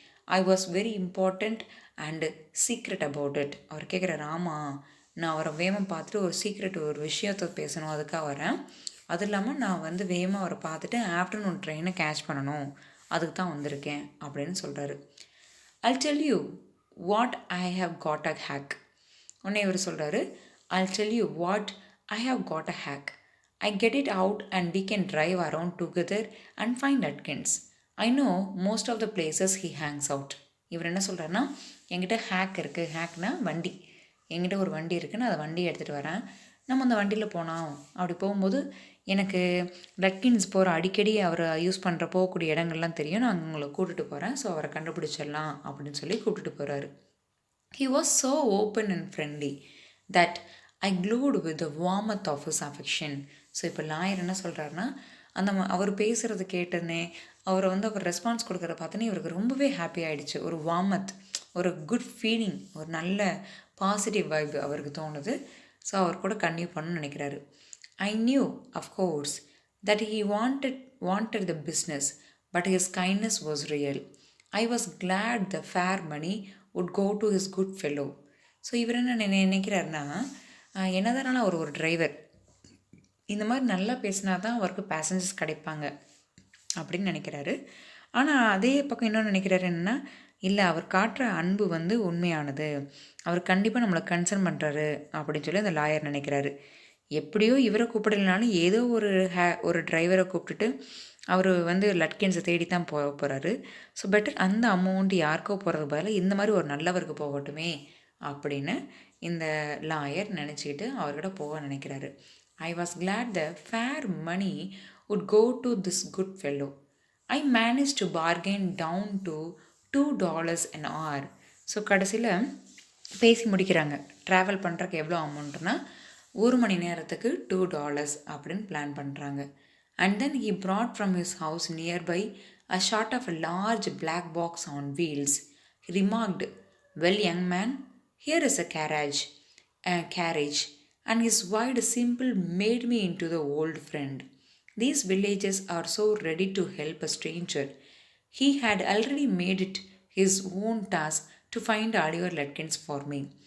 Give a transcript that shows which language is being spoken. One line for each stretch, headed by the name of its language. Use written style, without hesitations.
English: I was very important and secret about it.
Tamil: அவர் கேட்குறாரு, ஆமாம் நான் அவரை வேகமாக பார்த்துட்டு ஒரு விஷயத்தை பேசணும், அதுக்காக வரேன். அது இல்லாமல் நான் வந்து வேகமாக அவரை பார்த்துட்டு ஆஃப்டர்நூன் ட்ரெயினை கேட்ச் பண்ணணும், அதுக்கு தான் வந்திருக்கேன் அப்படின்னு சொல்கிறாரு.
English: I'll tell you what I have got a hack.
Tamil: உடனே இவர் சொல்கிறாரு,
English: I'll tell you what I have got a hack. I get it out and we can drive around together and find Lutkins. I know most of the places he hangs out.
Tamil: இவர் என்ன சொல்கிறாருன்னா, என்கிட்ட hack இருக்குது, ஹேக்னா வண்டி, என்கிட்ட ஒரு வண்டி இருக்குது, நான் அந்த வண்டியை எடுத்துகிட்டு வரேன், நம்ம அந்த வண்டியில் போனோம். அப்படி போகும்போது எனக்கு லட்கின்ஸ் போகிற அடிக்கடி அவரை யூஸ் பண்ணுற போகக்கூடிய இடங்கள்லாம் தெரியும், நான் உங்களை கூப்பிட்டுட்டு போகிறேன், ஸோ அவரை கண்டுபிடிச்சிடலாம் அப்படின்னு சொல்லி கூப்பிட்டுட்டு போகிறாரு.
English: He was so open and friendly that I glowed with the warmth of his affection.
Tamil: So இப்போ லாயர் என்ன சொல்கிறாருன்னா, அவர் பேசுகிறது கேட்டனே, அவர் ரெஸ்பான்ஸ் கொடுக்குறத பார்த்தோன்னே இவருக்கு ரொம்பவே ஹாப்பி ஆகிடுச்சு. ஒரு வார்மத், ஒரு குட் ஃபீலிங், ஒரு நல்ல பாசிட்டிவ் வைப் அவருக்கு தோணுது. ஸோ அவர் கூட கன்டினியூ பண்ணணும்னு நினைக்கிறாரு.
English: I knew, of course, that he wanted the business, but his kindness was real. I was glad the fair money would go to his good fellow.
Tamil: So இவர் என்ன நினைக்கிறாருன்னா, என்னதானாலும் அவர் ஒரு driver, இந்த மாதிரி நல்லா பேசினா தான் அவருக்கு பேசஞ்சர்ஸ் கிடைப்பாங்க அப்படின்னு நினைக்கிறாரு. ஆனால் அதே பக்கம் இன்னொன்று நினைக்கிறாரு என்னென்னா, இல்லை அவர் காட்டுற அன்பு வந்து உண்மையானது, அவர் கண்டிப்பாக நம்மளை கன்சர்ன் பண்ணுறாரு அப்படின்னு சொல்லி அந்த லாயர் நினைக்கிறாரு. எப்படியோ இவரை கூப்பிடலனாலும் ஏதோ ஒரு டிரைவரை கூப்பிட்டுட்டு அவர் வந்து லட்கின்ஸை தேடி தான் போகிறாரு. ஸோ பெட்டர் அந்த அமௌண்ட் யாருக்கோ போகிறது பதிலாக இந்த மாதிரி ஒரு நல்லவருக்கு போகட்டுமே அப்படின்னு இந்த லாயர் நினச்சிக்கிட்டு அவர்கிட்ட போக நினைக்கிறாரு.
English: I was glad the fare money would go to this good fellow. I managed to bargain down to $2 an hour.
Tamil: So கடைசியில் பேசி முடிக்கிறாங்க. ட்ராவல் பண்ணுறக்கு எவ்வளோ அமௌண்ட்னா 1 மணி நேரத்துக்கு $2 அப்படின்னு பிளான் பண்ணுறாங்க.
English: And then he brought from his house nearby a sort of a large black box on wheels. He remarked, well, young man, here is a carriage, and his wide simple made me into the old friend. These villages are so ready to help a stranger. He had already made it his own task to find Oliver Lutkins for me.